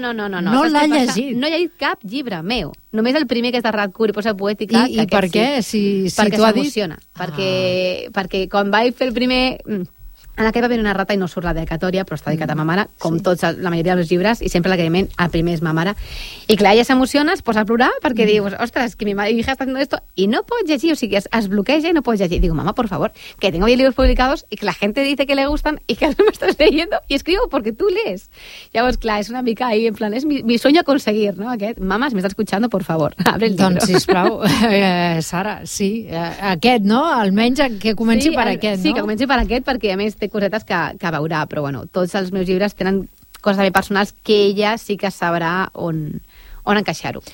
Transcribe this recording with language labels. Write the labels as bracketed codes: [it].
[ca] No l'ha llegit. No he llegit cap llibre meu. Només el primer, que és de Radcur, i posa poètica... I per què? Perquè s'emociona. Perquè quan vaig fer el primer... En aquest va haver una rata i no surt la dedicatòria, però està dedicat a ma mare, com tots, la majoria dels llibres, i sempre l'agraïment al primer és ma mare. I clar, ja s'emociona, es posa a plorar, perquè dius, ostres, [es] que mi hija està haciendo esto, [ca] i no pots llegir, o sigui, es bloqueja i no pots llegir. [es] Digo, mama, por favor, que tengo 10 libros publicados y que la gente dice que le gustan y que no me estás leyendo, y escribo porque tú lees. [ca] Llavors, clar, és una mica ahí, en plan, és [es] mi sueño [ca] aconseguir, no? Aquest, mama, si m'estàs [es] escuchando, por favor, abre el libro. [ca] Doncs, sisplau, Sara, sí, aquest, no? Almenys que comenci per aquest, no? Sí, que comenci per aquest, perquè a més té cosetes que veurà, però bueno, tots els meus llibres tenen coses també personals que ella sí que sabrà on encaixar-ho.